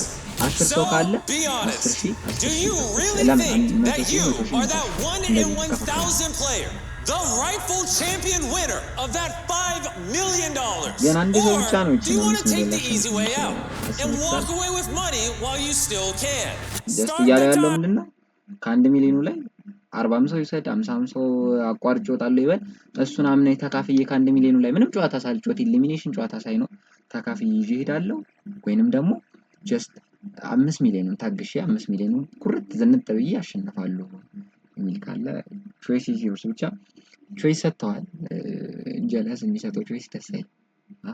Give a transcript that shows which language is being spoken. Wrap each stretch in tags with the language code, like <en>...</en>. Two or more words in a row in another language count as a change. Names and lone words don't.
<am>10 ሰው</am> <en>So,</en> <am>ካለ</am> <en>be</en> <am>10</am> <en>honest.</en> <am>ሺህ</am> <en>Do you really</en> <am>ለምን</am> <en>think</en> <am>100</am> <en>that</en> <am>ሺህ</am> <en>you</en> <am>100 ሺህ</am> <en>are that 1 in 1,000 player, the rightful champion winner of that $5 million?</en> <am>ግን አንድ ሰው</am> <en>Or</en> <am>ብቻ ነው</am> <en>do you want to take the</en> <am>ይችላል</am> <en>easy way out and walk away with money while you still can?</en> <am>ጀስት</am> <en>Start</en> <am>እያለ</am> <en>the</en> <am>ያለው</am> <en>time.</en> <am>ምንድነው ከ1 ሚሊዮኑ ላይ 40 ሰው ይሰድ 50 ሰው አቋርጬ እወጣለሁ ይበል እሱን አምነህ ተካፍዬ ከ1 ሚሊዮኑ ላይ ምንም ጨዋታ ሳልጮት ኢሊሚኔሽን ጨዋታ ሳይኖር ተካፍዬ ይዤ እሄዳለሁ ወይንም ደግሞ ጀስት 5 ሚሊዮን ታግሼ 5 ሚሊዮን ኩርት ዝንጥ ብዬ አሸንፋለሁ የሚል ካለ</am> <en>choice yours</en> <am>ብቻ ቾይስ ሰጥተዋል ጀለስ የሚሰጠው ቾይስ ደስ አይልም</am>